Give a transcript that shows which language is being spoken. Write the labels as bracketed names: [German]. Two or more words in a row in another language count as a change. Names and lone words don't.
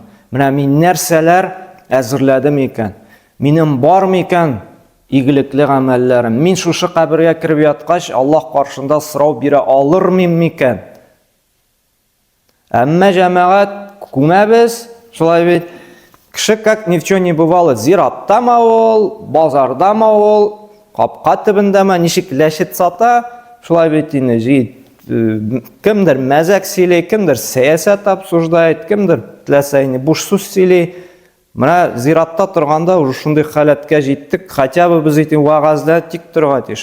[Tatar] Менә мин нәрсәләр әзерләдем икән. Минем бармы икән игелекле гамәлләрем. Мин шушы кабергә кирип яткач, Аллаһ каршында сорау бирә алырмын икән. Әмма җәмәгать күмәбез, шулай бит. Кеше [Russian] как ни в чем не бывало, [Tatar] зираттамы ул, базардамы ул, капка төбендәме, ничек ләшет сата, шулай бит инде. Кемдер мәзәк сөйли, кемдер сәясәт обсуждает, кемдер теләсә инде буш сүз сөйли. Менә зиратта торганда уже шундый халәткә җиттек, [Russian] хотя бы [Tatar] без итен вагазда тик торга тиеш.